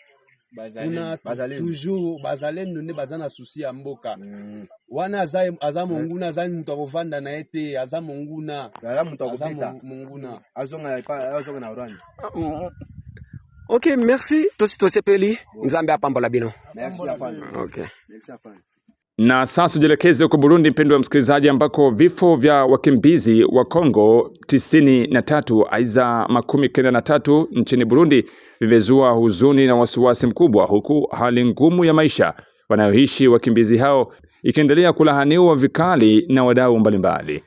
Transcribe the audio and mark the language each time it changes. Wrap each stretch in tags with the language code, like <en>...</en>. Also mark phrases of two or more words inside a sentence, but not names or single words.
<ln>Toujours bazalendo nde bazana souci ya mboka. Wana aza monguna aza mutu akovanda na ete aza monguna. Monguna. Azonga na Rwanda. Ok, merci. Tosepeli. Nzambe apambola bino. Merci afanye. Okay. Merci afanye.</ln> <sw>Na sasa tujelekeze huko Burundi, mpendwa msikilizaji, ambako vifo vya wakimbizi wa Kongo 93 aiza 93 nchini Burundi vimezua huzuni na wasiwasi mkubwa, huku hali ngumu ya maisha wanayoishi wakimbizi hao ikiendelea kulahaniwa vikali na wadau mbalimbali.</sw>